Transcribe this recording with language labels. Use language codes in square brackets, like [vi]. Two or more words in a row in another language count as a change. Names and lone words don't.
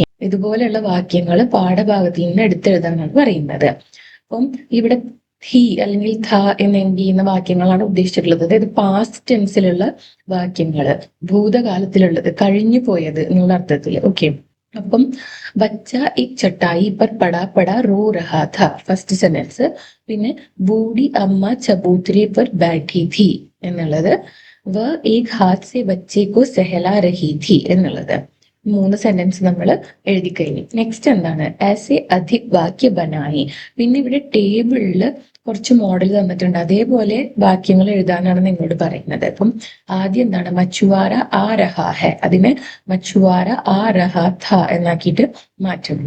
[ml] ഇതുപോലെയുള്ള വാക്യങ്ങൾ പാഠഭാഗത്തിൽ നിന്ന് എടുത്തെഴുതാനാണ് പറയുന്നത്. അപ്പം ഇവിടെ ഹി അല്ലെങ്കിൽ ഥ എന്ന് എൻഡ് ചെയ്യുന്ന വാക്യങ്ങളാണ് ഉദ്ദേശിച്ചിട്ടുള്ളത്. അതായത് പാസ്റ്റ് ടെൻസിലുള്ള വാക്യങ്ങള്, ഭൂതകാലത്തിലുള്ളത്, കഴിഞ്ഞു പോയത് എന്നുള്ള അർത്ഥത്തില്. ഓക്കെ, അപ്പം [hi] ബച്ച एक चटाई पर पड़ा पड़ा रो रहा था, [en] first sentence. [hi] പിന്നെ बूढ़ी अम्मा चबूतरे पर बैठी थी എന്നുള്ളത്. വ एक हाथ से बच्चे को सहला रही थी എന്നുള്ളത്. [ml] 3 സെന്റൻസ് നമ്മൾ എഴുതി കഴിഞ്ഞു. നെക്സ്റ്റ് എന്താണ്? ആസ് എ [hi] अधिक वाक्य बनाइए. [ml] പിന്നെ ഇവിടെ ടേബിളിൽ കുറച്ച് മോഡൽ തന്നിട്ടുണ്ട്, അതേപോലെ വാക്യങ്ങൾ എഴുതാനാണ് നിങ്ങളോട് പറയുന്നത്. അപ്പം ആദ്യം എന്താണ്? [hi] मछुआरा आ रहा है, അതിനെ मछुआरा आ रहा था [ml] എന്നാക്കിയിട്ട് മാറ്റുന്നു.